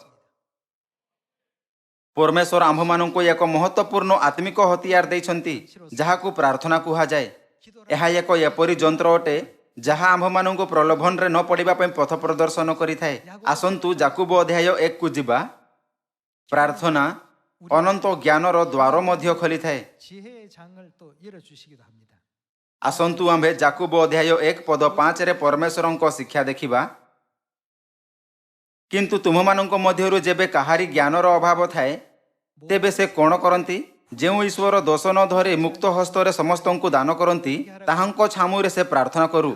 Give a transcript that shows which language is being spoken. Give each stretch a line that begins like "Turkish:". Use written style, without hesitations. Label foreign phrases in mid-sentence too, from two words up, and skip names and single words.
Odia: ପରମେଶ୍ୱର ଆମ୍ଭମାନଙ୍କୁ ଏକ ମହତ୍ତ୍ୱପୂର୍ଣ୍ଣ ଆତ୍ମିକ ହତିଆର ଦେଇଛନ୍ତି ଯାହାକୁ ପ୍ରାର୍ଥନା କୁହାଯାଏ। ଏହା ଏକ ଏପରି ଯନ୍ତ୍ର ଅଟେ ଯାହା ଆମ୍ଭମାନଙ୍କୁ ପ୍ରଲୋଭନରେ ନ ପଡ଼ିବା ପାଇଁ ପଥ ପ୍ରଦର୍ଶନ କରିଥାଏ। ଆସନ୍ତୁ ଯାକୁବ ଅଧ୍ୟାୟ 1କୁ ଯିବା। ପ୍ରାର୍ଥନା ଅନନ୍ତ ଜ୍ଞାନର ଦ୍ୱାର ମଧ୍ୟ ଖୋଲିଥାଏ।
Korean: 지혜의 장을 또 열어 주시기도 합니다.
Odia: ଆସନ୍ତୁ ଆମ୍ଭେ ଯାକୁବ ଅଧ୍ୟାୟ 1 ପଦ 5ରେ ପରମେଶ୍ୱରଙ୍କ ଶିକ୍ଷା ଦେଖିବା। କିନ୍ତୁ ତୁମମାନଙ୍କ ମଧ୍ୟରୁ ଯେବେ କାହାରି ଜ୍ଞାନର ଅଭାବ ଥାଏ, ତେବେ ସେ କ'ଣ କରନ୍ତି? ଯେଉଁ ଈଶ୍ୱର ଦୋଷ ନ ଧରି ମୁକ୍ତ ହସ୍ତରେ ସମସ୍ତଙ୍କୁ ଦାନ କରନ୍ତି, ତାହାଙ୍କ ଛାମୁରେ ସେ ପ୍ରାର୍ଥନା କରୁ।